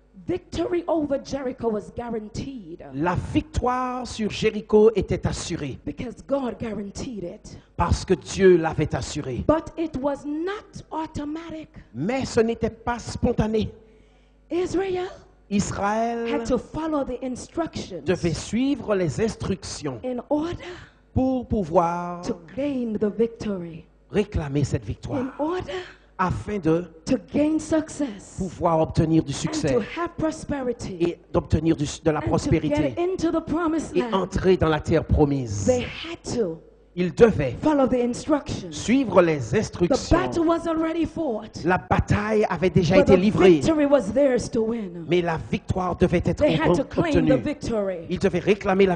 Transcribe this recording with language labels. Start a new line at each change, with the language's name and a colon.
English: Victory over Jericho was guaranteed
French: La victoire sur Jéricho était assurée
English: because God guaranteed it.
French: parce que Dieu l'avait assurée.
English: But it was not automatic.
French: Mais ce n'était pas spontané.
English: Israel
French: Israël
English: had to follow the instructions
French: devait suivre les instructions
English: in order
French: pour pouvoir
English: to gain the victory,
French: réclamer cette
English: in
French: victoire,
English: order
French: afin de
English: to gain success
French: pouvoir obtenir du
English: and
French: succès
English: to have prosperity
French: et d'obtenir de la
English: and to
French: prospérité
English: get into the promised
French: et
English: land.
French: entrer dans la terre promise.
English: They had to
French: Il devait
English: follow the instructions.
French: suivre les
English: The
French: instructions.
English: battle was already fought,
French: La bataille avait déjà
English: but
French: été
English: the
French: livrée,
English: victory was theirs to win.
French: mais la victoire devait être
English: They had to claim the
French: obtenue.
English: victory.
French: Ils devaient réclamer la